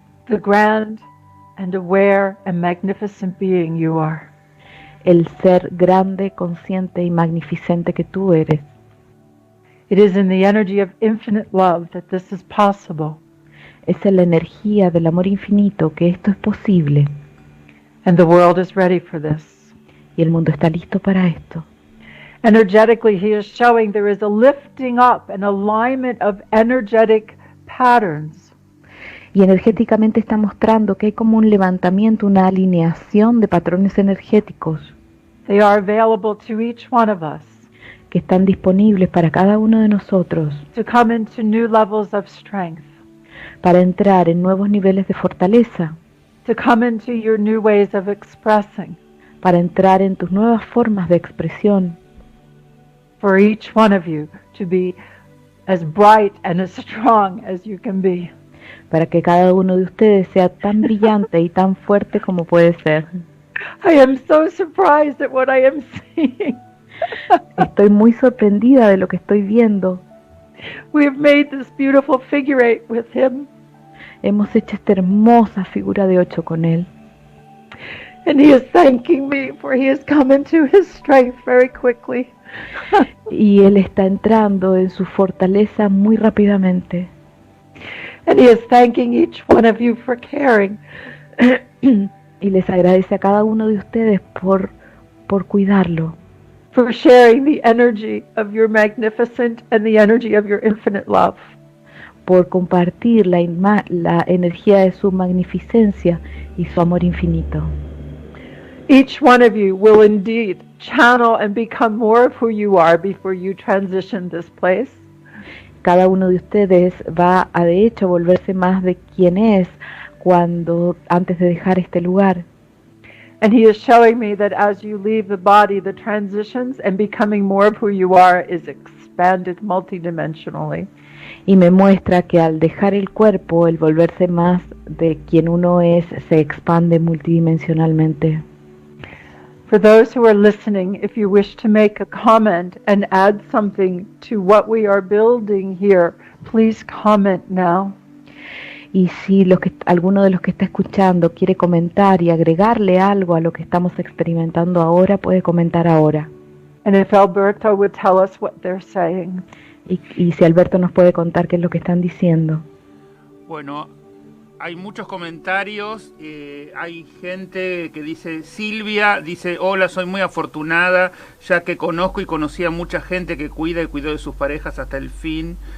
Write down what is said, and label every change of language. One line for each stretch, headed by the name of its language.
English: The grand and aware and magnificent being you are.
Spanish: El ser grande, consciente y magnificente que tú eres.
English: It is in the energy of infinite love that this is possible.
Spanish: Es en la energía del amor infinito que esto es posible.
English: And the world is ready for this.
Spanish: Y el mundo está listo para esto.
English: Energetically, he is showing there is a lifting up, an alignment of energetic patterns.
Spanish: Y energéticamente está mostrando que hay como un levantamiento, una alineación de patrones energéticos.
English: They are available to each one of us.
Spanish: que están disponibles para cada uno de nosotros,
English: to come into new levels of strength,
Spanish: para entrar en nuevos niveles de fortaleza,
English: to come into your new ways of expressing.
Spanish: para entrar en tus nuevas formas de expresión,
English: For each one of you to be as bright and as strong as you can be.
Spanish: para que cada uno de ustedes sea tan brillante y tan fuerte como puede ser.
English: I am so surprised at what I am seeing.
Spanish: Estoy muy sorprendida de lo que estoy viendo.
English: We have made this beautiful figure eight with him,
Spanish: Hemos hecho esta hermosa figura de 8 con él.
English: and he is thanking me for he has come into his strength very quickly.
Spanish: Y él está entrando en su fortaleza muy rápidamente.
English: And he is thanking each one of you for caring.
Spanish: Y les agradece a cada uno de ustedes por cuidarlo,
English: For sharing the energy of your magnificent and the energy of your infinite love.
Spanish: por compartir la energía de su magnificencia y su amor infinito.
English: Each one of you will indeed channel and become more of who you are before you transition this place.
Spanish: Cada uno de ustedes va a de hecho volverse más de quien es antes de dejar este lugar.
English: And he is showing me that as you leave the body, the transitions and becoming more of who you are is expanded multidimensionally.
Spanish: Y me muestra que al dejar el cuerpo, el volverse más de quien uno es, se expande multidimensionalmente.
English: For those who are listening, if you wish to make a comment and add something to what we are building here, please comment now.
Spanish: Y si alguno de los que está escuchando quiere comentar y agregarle algo a lo que estamos experimentando ahora, puede comentar ahora.
English: And if Alberto would tell us what they're saying.
Spanish: Y si Alberto nos puede contar qué es lo que están diciendo. Bueno, hay muchos comentarios, hay gente que dice, Silvia dice, hola, soy muy afortunada, ya que conozco y conocí a mucha gente que cuida y cuidó de sus parejas hasta el fin.